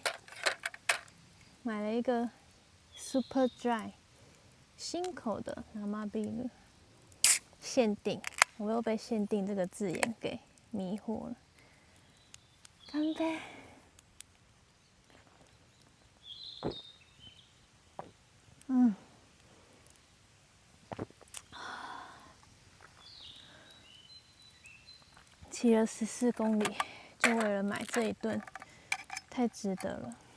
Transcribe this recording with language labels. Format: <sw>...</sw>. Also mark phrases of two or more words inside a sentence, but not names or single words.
<zh>买了一个 Super Dry 新口的生ビール，限定。我又被限定这个字眼给迷惑了。干杯！骑了14公里，就为了买这一顿，太值得了。</zh>